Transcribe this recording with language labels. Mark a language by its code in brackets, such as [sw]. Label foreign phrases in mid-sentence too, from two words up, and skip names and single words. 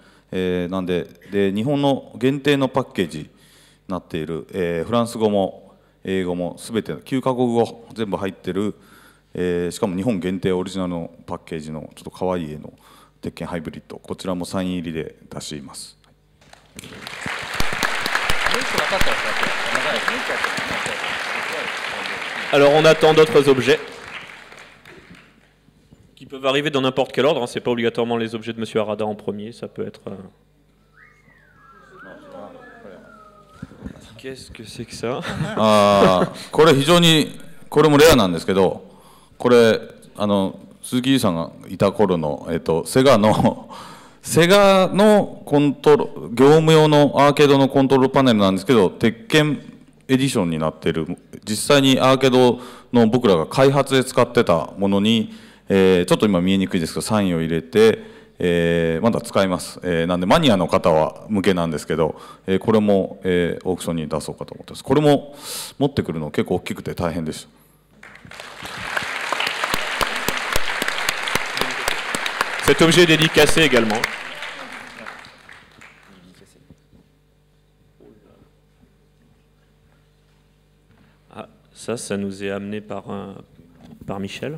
[ja] なんで日本の限定のパッケージになっている、フランス語も英語もすべて9カ国語全部入ってる、しかも日本限定オリジナルのパッケージのちょっとかわいい絵の鉄拳ハイブリッド、こちらもサイン入りで出します。 [fr] Alors on attend d'autres objets qui peuvent arriver dans n'importe quel ordre, hein. C'est pas obligatoirement les objets de Monsieur Harada en premier, ça peut être... Qu'est-ce que c'est que ça? [ja] これ非常にこれもレアなんですけど、これ鈴木優さんがいた頃の、セガのコントロ業務用のアーケードのコントロールパネルなんですけど、鉄拳エディションになっている、実際にアーケードの僕らが開発で使ってたものに、ちょっと今見えにくいですけどサインを入れて、まだ使います。なんでマニアの方は向けなんですけど、これも、オークションに出そうかと思ってます。これも持ってくるの結構大きくて大変でした。 [fr] Cet objet est dédicacé également. Ah, ça nous est amené par Michel.